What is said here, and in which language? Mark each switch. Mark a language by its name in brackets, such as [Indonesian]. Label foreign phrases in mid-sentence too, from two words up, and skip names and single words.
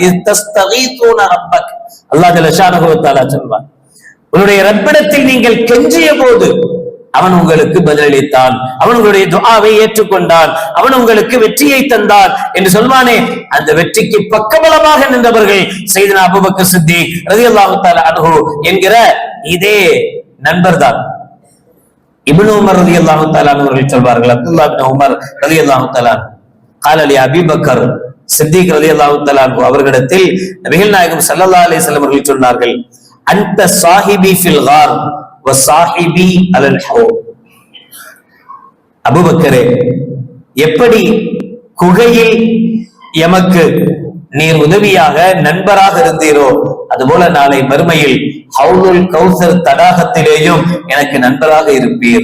[Arabic] تستغيثون ربك, [Tamil] அல்லாஹ் [Arabic] جل شأنه وتعالى [Tamil] சொல்வார், உங்களுடைய ரப்பிடத்தில் நீங்கள் கெஞ்சிய போது அவன் உங்களுக்கு பதிலளித்தான், அவன் உங்களுடைய துஆவை ஏற்றுக்கொண்டான், அவன் உங்களுக்கு வெற்றியை தந்தான் என்று சொல்வானே, அந்த வெற்றிக்கு பக்கபலமாக நின்றவர்கள் சய்யிதுனா அபூபக்கர் சித்திக் [Arabic] رضي الله تعالى عنه [Tamil] என்கிற இதே நண்பர் தான். இப்னு உமர் [Arabic] رضي الله تعالى [Tamil] அவர்கள் சொல்வார்கள், அப்துல்லாஹ் இப்னு உமர் [Arabic] رضي الله تعالى قال لي ابي بكر [Tamil] சித்திக் [Arabic] رضي الله تعالى [Tamil] அவர்களிடத்தில் நபிகள் நாயகம் [Arabic] صلى الله عليه وسلم [Tamil] அவர்கள் சொன்னார்கள், [Arabic] أنت صاحبي في الغار وصاحبي على الحوض. [Tamil] அபூபக்கரே, எப்படி குகையில் எமக்கு நீர் உதவியாக நண்பராக இருந்தீரோ, அதுபோல நாளை மறுமையில் ஹவுலுல் கௌசர் தடாகத்திலேயும் எனக்கு நண்பராக இருப்பீர்.